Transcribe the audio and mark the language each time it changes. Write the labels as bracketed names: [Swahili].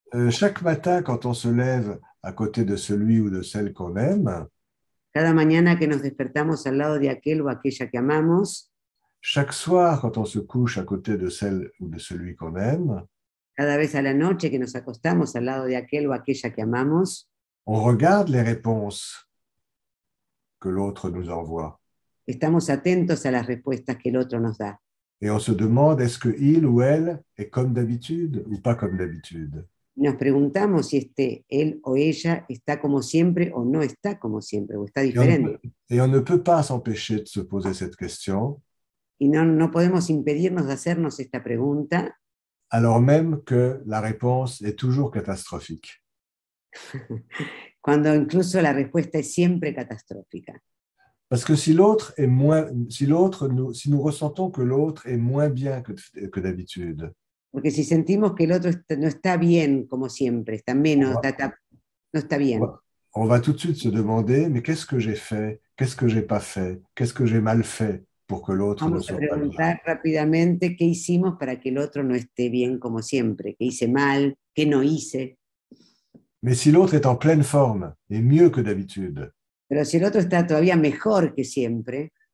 [French] Chaque matin, quand on se lève à côté de celui ou de celle qu'on aime, [Spanish] Cada mañana que nos despertamos al lado de aquel o aquella que amamos, [French] chaque soir, quand on se couche à côté de celle ou de celui qu'on aime, [Spanish] cada vez a la noche que nos acostamos al lado de aquel o aquella que amamos, [French] on regarde les réponses que l'autre nous envoie. [Spanish] estamos atentos a las respuestas que el otro nos da. [French] Et on se demande, est-ce que il ou elle est comme d'habitude ou pas comme d'habitude? [Spanish] Nos preguntamos si él o ella está como siempre o no está como siempre, o está diferente. [French] Et on ne peut pas s'empêcher de se poser cette question, [Spanish] Y no podemos impedirnos de hacernos esta pregunta, [French] alors même que la réponse est toujours catastrophique. [Spanish] cuando incluso la respuesta es siempre catastrófica. [French] Parce que si l'autre est moins, si nous ressentons que l'autre est moins bien que d'habitude, [Spanish] Porque si sentimos que el otro no está bien como siempre, está menos, no está bien, [French] on va tout de suite se demander, mais qu'est-ce que j'ai fait? Qu'est-ce que j'ai pas fait? Qu'est-ce que j'ai mal fait pour que l'autre ne [Spanish] vamos a [French] soit pas bien? [Spanish] preguntar rápidamente qué hicimos para que el otro no esté bien como siempre, qué hice mal, qué no hice. [French] Mais si l'autre est en pleine forme et mieux que d'habitude, [Spanish] Pero si el otro está todavía mejor que siempre,